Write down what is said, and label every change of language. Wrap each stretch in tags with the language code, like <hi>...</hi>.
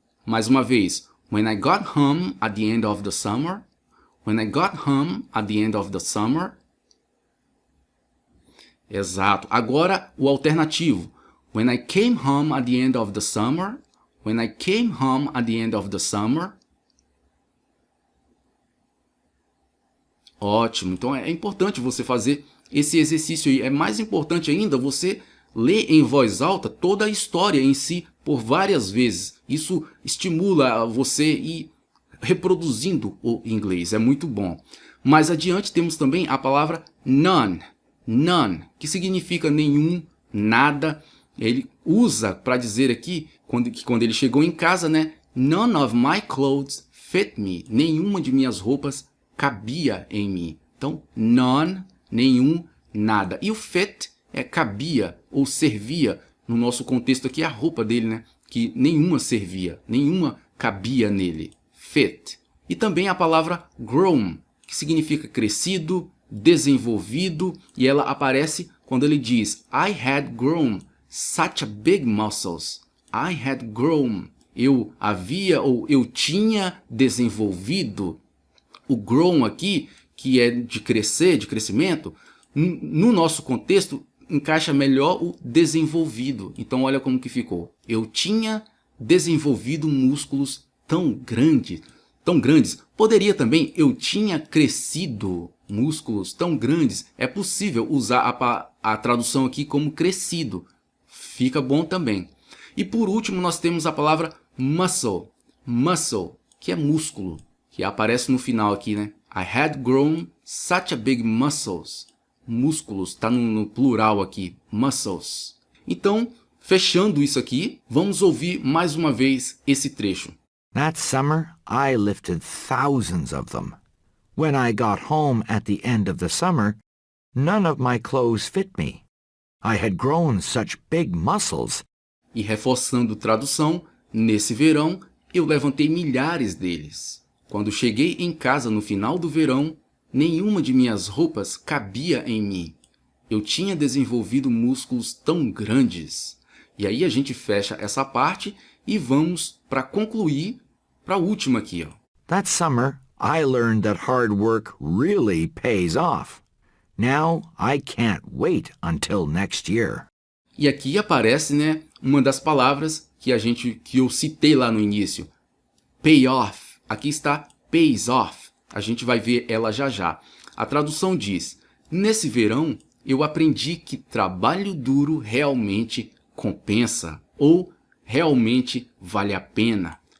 <pt>Mais uma vez.</pt> <en>When I got home at the end of the summer. When I got home at the end of the summer.</en> <pt>Exato. Agora o alternativo.</pt> <en>When I came home at the end of the summer. When I came home at the end of the summer.</en> <pt>Ótimo. Então é importante você fazer esse exercício aí. É mais importante ainda você ler em voz alta toda a história em si por várias vezes. Isso estimula você ir reproduzindo o inglês. É muito bom. Mais adiante temos também a palavra none. None, que significa nenhum, nada. Ele usa para dizer aqui, quando ele chegou em casa, né?</pt> <en>None of my clothes fit me.</en> <pt>Nenhuma de minhas roupas cabia em mim. Então, none, nenhum, nada. E o fit é cabia ou servia. No nosso contexto aqui, a roupa dele, né? Que nenhuma servia, nenhuma cabia nele. Fit. E também a palavra grown, que significa crescido, desenvolvido, e ela aparece quando ele diz</pt> <en>I had grown such a big muscles. I had grown.</en> <pt>Eu havia ou eu tinha desenvolvido. O grown aqui, que é de crescer, de crescimento, no nosso contexto encaixa melhor o desenvolvido. Então olha como que ficou. Eu tinha desenvolvido músculos tão grandes. tão grandes. Poderia também, eu tinha crescido músculos tão grandes. É possível usar a tradução aqui como crescido. Fica bom também. E por último, nós temos a palavra muscle. Muscle, que é músculo, que aparece no final aqui, né?</pt> <en>I had grown such a big muscles.</en> <pt>Músculos, está no plural aqui, muscles. Então, fechando isso aqui, vamos ouvir mais uma vez esse trecho.</pt> <en>That summer, I lifted thousands of them. When I got home at the end of the summer, none of my clothes fit me. I had grown such big muscles.</en> <pt>E reforçando tradução, nesse verão, eu levantei milhares deles. Quando cheguei em casa no final do verão, nenhuma de minhas roupas cabia em mim. Eu tinha desenvolvido músculos tão grandes. E aí a gente fecha essa parte e vamos para concluir para a última aqui, ó.</pt> <en>That summer, I learned that hard work really pays off. Now I can't wait until next year.</en> <pt>E aqui aparece, né, uma das palavras que eu citei lá no início. Pay off. Aqui está pays off. A gente vai ver ela já já. A tradução diz: nesse verão eu aprendi que trabalho duro realmente compensa ou realmente vale a pena.</pt>